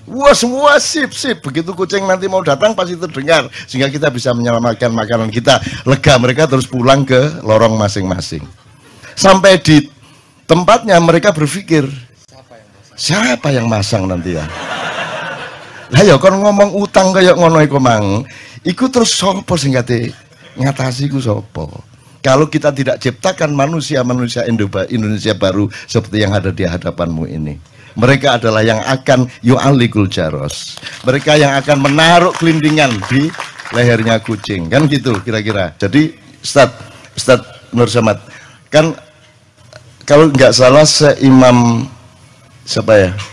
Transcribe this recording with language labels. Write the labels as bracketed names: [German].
[Indonesian] Wah semua sip. Begitu kucing nanti mau datang pasti terdengar, sehingga kita bisa menyelamatkan makanan kita. Lega, mereka terus pulang ke lorong masing-masing. Sampai di tempatnya mereka berpikir, siapa yang masang nanti ya? [Javanese] Lah ya kon ngomong utang kayak ngono iku mang, iku terus sapa sing ngatasi iku sapa? [Indonesian] Kalau kita tidak ciptakan manusia-manusia Indonesia baru seperti yang ada di hadapanmu ini. Mereka adalah yang akan [Arabic] yu'allikul jaros. [Indonesian] Mereka yang akan menaruh kelindingan di lehernya kucing. Kan gitu kira-kira. Jadi Ustadz Nur Somad, kan kalau nggak salah seimam siapa ya?